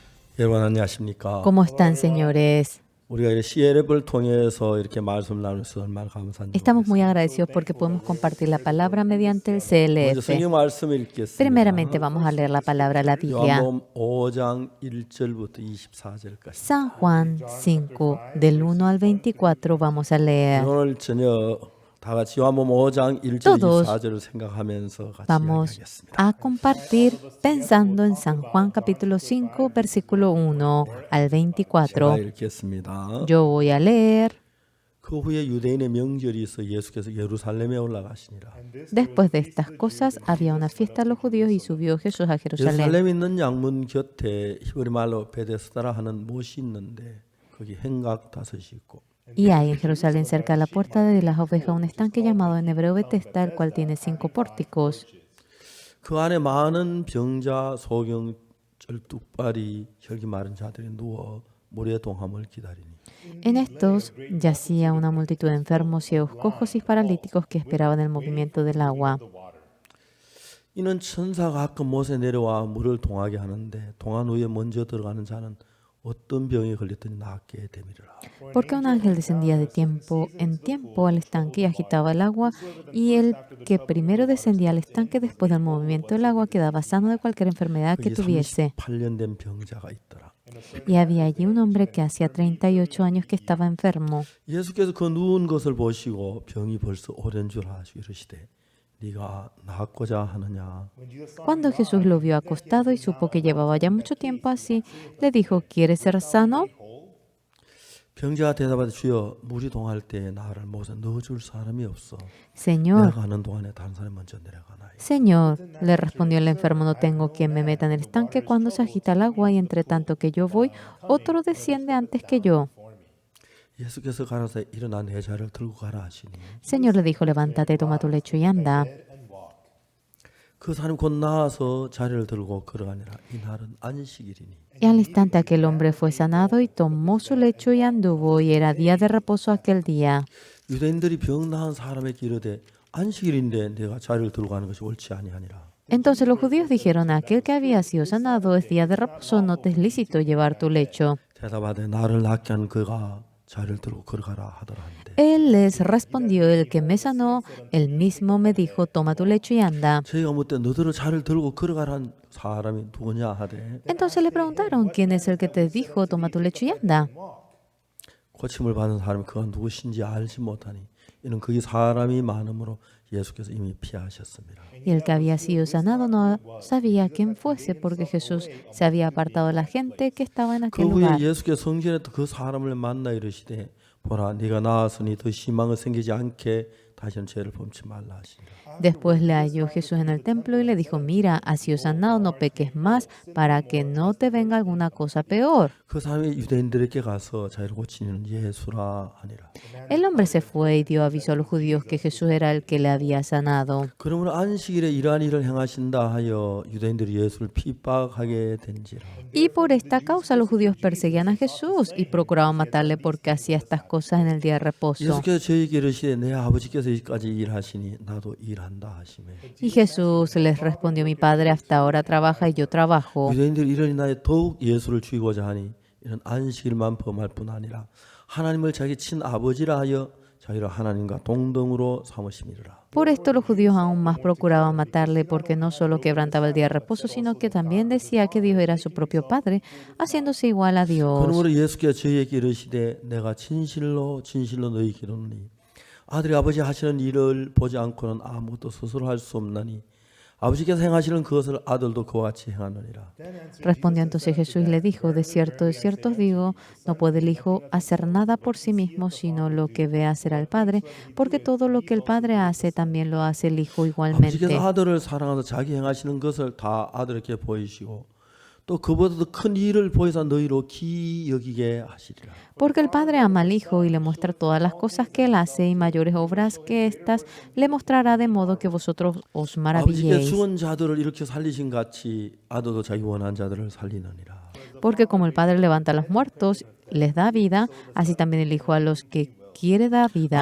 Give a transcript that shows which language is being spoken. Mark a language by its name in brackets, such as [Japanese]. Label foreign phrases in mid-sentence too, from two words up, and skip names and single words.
[Korean] 여러분 안녕하십니까? [Spanish] ¿Cómo están, señores? [Korean] 우리가 이 CLF를 통해서 이렇게 말씀 나누면서 얼마나 감사한지 [Spanish] Estamos muy [Korean] 모르겠습니다. [Spanish] agradecidos porque podemos compartir la palabra mediante el [Korean] 먼저 [Spanish] CLF. [Korean] 성경 말씀을 읽겠습니다. [Spanish] Primeramente vamos a leer la palabra de la Biblia. [Korean] 요한복음 5장 1절부터 24절까지. [Spanish] San Juan 5, del 1 al 24 vamos a leer. [Korean] 오늘 저녁 다 같이 요한복음 5장 1절 [Spanish] Todos [Korean] 24절을 생각하면서 같이 [Spanish] Vamos [Korean] 이야기하겠습니다. [Spanish] a compartir pensando en San Juan capítulo 5, versículo 1 al [Korean] 제가 [Spanish] 24. [Korean] 읽겠습니다. [Spanish] Yo voy a leer. [Korean] 그 후에 유대인의 명절이 있어 예수께서 예루살렘에 올라가시니라. [Spanish] Después de estas cosas, había una fiesta de los judíos y subió Jesús a Jerusalén. [Korean] 예루살렘에 있는 양문 곁에 히브리 말로 베데스다라 하는 못이 있는데 거기 행각 다섯이 있고 [Spanish] Y hay en Jerusalén, cerca de la puerta de las ovejas, un estanque llamado en hebreo Betesda, el cual tiene 5 pórticos. [Korean] 그 안에 많은 병자, 소경, 쩔뚝발이, 혈기 마른 자들이 누워 물의 동함을 기다리니 [Spanish] En estos yacía una multitud de enfermos, ciegos, cojos y paralíticos que esperaban el movimiento del agua. [Korean] 이는 천사가 가끔 못에 내려와 물을 동하게 하는데 동한 후에 먼저 들어가는 자는 어떤 병에 걸렸더니 낫게 되미리라. [Spanish] Porque un ángel descendía de tiempo en tiempo al estanque y agitaba el agua, y el que primero descendía al estanque después del movimiento del agua quedaba sano de cualquier enfermedad que [Korean] 거기 [Spanish] tuviese. [Korean] 38년 된 병자가 있더라. [Spanish] Y había allí un hombre que hacía 38 años que estaba enfermo. [Korean] 예수께서 그 누운 것을 보시고 병이 벌써 오랜 줄 아시고 이르시되 네가 낫고자 하느냐. [Spanish] Cuando Jesús lo vio acostado y supo que llevaba ya mucho tiempo así, le dijo, ¿quieres ser sano? [Korean] 병자가 대답하되 주여 물이 동할 때에 나를 못에 넣어줄 사람이 없어. [Spanish] Señor, [Korean] 내가 가는 동안에 다른 사람이 먼저 내려가나이. [Spanish] Señor, le respondió el enfermo, no tengo quien me meta en el estanque cuando se agita el agua y entre tanto que yo voy, otro desciende antes que yo. [Korean] 예수께서 가라사대 일어나 내 자리를 들고 가라 하시니 [Spanish] Señor le dijo, levántate, toma tu lecho y anda. [Korean] 그 사람이 곧 나와서 자리를 들고 걸어가니라. 이날은 안식일이니 [Spanish] Y al instante aquel hombre fue sanado y tomó su lecho y anduvo, y era día de reposo aquel día. [Korean] 유대인들이 병 나은 사람에게 이르되 안식일인데 내가 자리를 들고 가는 것이 옳지 아니하니라. [Spanish] Entonces los judíos dijeron, a aquel que había sido sanado es día de reposo, no te es lícito llevar tu lecho. [Korean] 대답하되 나를 낫게 한 그가 자리를 들고 걸어가라 하더라 한데 [Spanish] Él les respondió, el que me sanó, él mismo me dijo, toma tu lecho y anda. [Korean] 저희가 묻되 너들을 자리를 들고 걸어가란 사람이 누구냐 하되 [Spanish] Entonces le preguntaron, ¿quién es el que te dijo, toma tu lecho y anda? [Korean] 고침을 받은 사람이 그가 누구신지 알지 못하니 이는 그게 사람이 많음으로 예수께서 이미 피하셨습니다. [Spanish] Y el que había sido sanado no sabía quién fuese, porque Jesús se había apartado de la gente que estaba en [Korean] 그 [Spanish] aquel [Korean] 후에 [Spanish] lugar. [Korean] 예수께서 성전에 그 사람을 만나 이르시되 보라 네가 나았으니 더 희망을 생기지 않게 다시는 죄를 범치 말라 하시니라. [Spanish] Después le halló Jesús en el templo y le dijo, mira, has sido sanado, no peques más, para que no te venga alguna cosa peor. [Korean] 그 사람이 유대인들에게 가서 자기를 고치는 예수라 하니라. [Spanish] El hombre se fue y dio aviso a los judíos que Jesús era el que le había sanado. [Korean] 그러므로 안식일에 이러한 일을 행하신다 하여 유대인들이 예수를 핍박하게 된지라. [Spanish] Y por esta causa los judíos perseguían a Jesús y procuraban matarle porque hacía estas cosas en el día de reposo. [Korean] 예수께서 저에게 이르시되 내 아버지께서 이까지 일하시니 나도 일한다 하시매 [Spanish] Y Jesús les respondió, mi padre hasta ahora trabaja y yo trabajo. [Korean] 유대인들이 이러니 나에 더욱 예수를 죽이고자 하니 이는 안식일만 범할 뿐 아니라 하나님을 자기 친아버지라 하여 자기를 하나님과 동등으로 삼으심이라. [Spanish] Por esto los judíos aún más procuraban matarle porque no solo quebrantaba el día de reposo, sino que también decía que Dios era su propio Padre, haciéndose igual a Dios. [Korean] 그러므로 예수께서 저희에게 이르시되 내가 진실로 너희에게 이르노니 아들이 아버지 하시는 일을 보지 않고는 아무것도 스스로 할 수 없나니 아버지께서 행하시는 그것을 아들도 그와 같이 행하느니라. [Spanish] Respondió entonces Jesús y le dijo, de cierto os digo, no puede el Hijo hacer nada por sí mismo, sino lo que ve hacer al Padre, porque todo lo que el Padre hace, también lo hace el Hijo igualmente. [Korean] 아버지께서 아들을 사랑하사 자기 행하시는 것을 다 아들에게 보이시고 또 그보다도 큰 일을 보이사 너희로 기 여기게 하시리라. [Spanish] Porque el Padre ama al Hijo y le muestra todas las cosas que Él hace, y mayores obras que éstas le mostrará, de modo que vosotros os [Korean] 아버지께서 [Spanish] maravilléis. [Korean] 죽은 자들을 이렇게 살리신 같이 아들도 자기 원한 자들을 살리느니라. [Spanish] Porque como el Padre levanta a los muertos, les da vida, así también el Hijo a los que quiere dar vida,